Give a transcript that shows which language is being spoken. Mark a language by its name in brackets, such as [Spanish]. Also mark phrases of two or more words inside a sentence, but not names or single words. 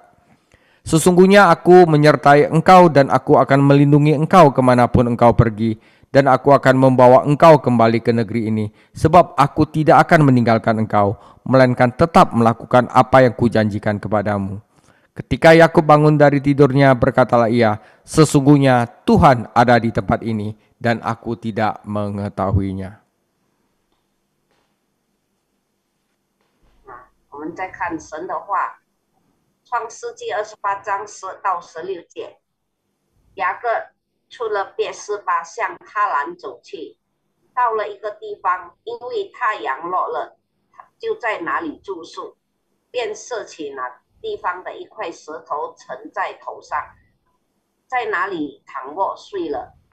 [Indonesian] Sesungguhnya aku menyertai engkau dan aku akan melindungi engkau kemanapun engkau pergi, dan aku akan membawa engkau kembali ke negeri ini, sebab aku tidak akan meninggalkan engkau, melainkan tetap melakukan apa yang kujanjikan kepadamu. Ketika Yakub bangun dari tidurnya, berkatalah ia, sesungguhnya Tuhan ada di tempat ini dan aku tidak mengetahuinya. [Chinese] 我们再看神的话，创世纪28章10到16节，雅各出了别是巴，向哈兰走去，到了一个地方，因为太阳落了，就在那里住宿，便设起那地方的一块石头沉在头上，在那里躺卧睡了。